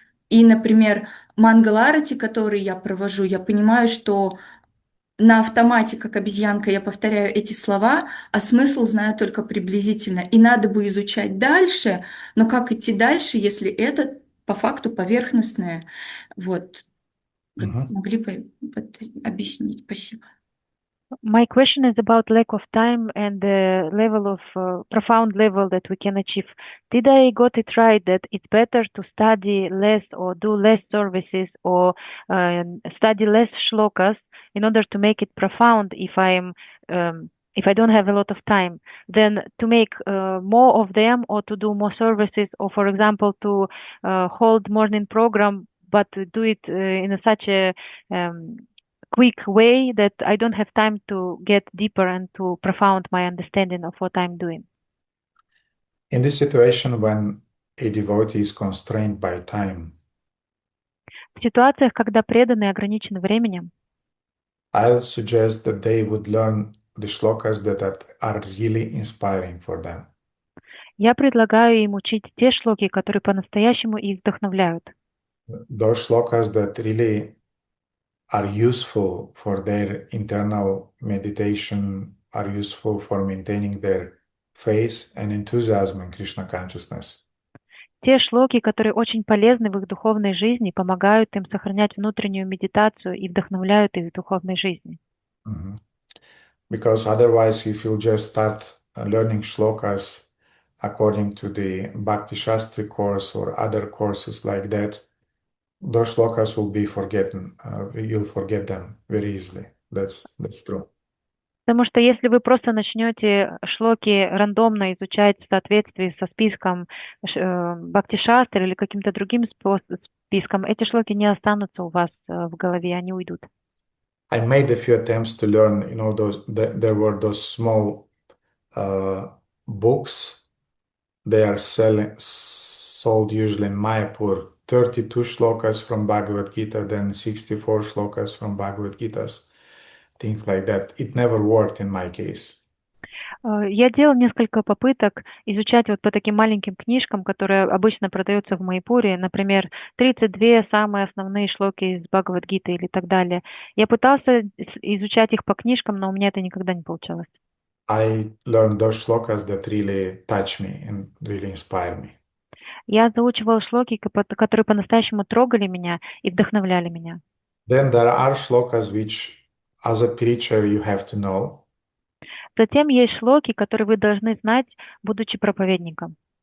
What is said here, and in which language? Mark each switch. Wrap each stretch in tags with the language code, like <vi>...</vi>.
<ru>И, например, мангаларати, который я провожу, я понимаю, что на автомате, как обезьянка, я повторяю эти слова, а смысл знаю только приблизительно. И надо бы изучать дальше, но как идти дальше, если это по факту поверхностное? Вот. Могли бы объяснить? Спасибо.</ru> <en>My question is about lack of time and the level of profound level that we can achieve. Did I got it right that it's better to study less or do less services or study less shlokas in order to make it profound if I don't have a lot of time, than to make more of them or to do more services or, for example, to hold morning program but to do it in such a quick way that I don't have time to get deeper and to profound my understanding of what I'm doing. In this situation, when a devotee is constrained by time,</en> <ru>В ситуациях, когда преданные ограничены временем,</ru> <en>I would suggest that they would learn the shlokas that are really inspiring for them.</en> <ru>я предлагаю им учить те шлоки, которые по-настоящему их вдохновляют.</ru> <en>Those shlokas that really are useful for their internal meditation, are useful for maintaining their faith and enthusiasm in Krishna consciousness.</en> <ru>Те шлоки, которые очень полезны в их духовной жизни, помогают им сохранять внутреннюю медитацию и вдохновляют их в духовной жизни.</ru> <en>Because otherwise, if you just start learning shlokas according to the Bhakti Shastri course or other courses like that, those shlokas will be forgotten. You'll forget them very easily. That's true.</en> <ru>Потому что если вы просто начнете шлоки рандомно изучать в соответствии со списком Бхакти-шастры или каким-то другим списком, эти шлоки не останутся у вас в голове, они уйдут.</ru> <en>I made a few attempts to learn, there were those small books. They are sold usually in Mayapur. 32 shlokas from Bhagavad Gita, then 64 shlokas from Bhagavad Gitas. Things like that. It never worked in my case.</en> <ru>Я делал несколько попыток изучать вот по таким маленьким книжкам, которые обычно продаются в Майпуре, например, 32 самые основные шлоки из Бхагавад-гиты или так далее. Я пытался изучать их по книжкам, но у меня это никогда не получалось.</ru> <en>I learned those shlokas that really touch me and really inspire me.</en> <ru>Я заучивала шлоки, которые по-настоящему трогали меня и вдохновляли меня.</ru> <en>Then there are shlokas which, as a preacher, you have to know.</en> <ru>Затем есть шлоки, которые вы должны знать, будучи проповедником.</ru>